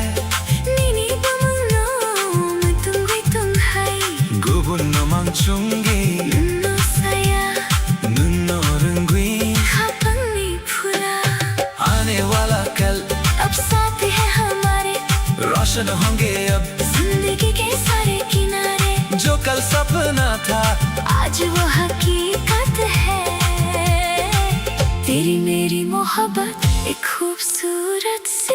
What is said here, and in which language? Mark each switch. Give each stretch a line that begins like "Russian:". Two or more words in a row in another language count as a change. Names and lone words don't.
Kok Borok: नीनी बमनो
Hindi: तुम ही तुम है
Kok Borok: Gubun no mang chungi नन्नो saya Nunno rungwi खपंगी फुला
Hindi: आने वाला कल अब साथ है हमारे रोशन होंगे अब जिंदगी के सारे किनारे। जो कल सपना था आज वो हकीकत है। तेरी मेरी मोहब्बत एक खूबसूरत सी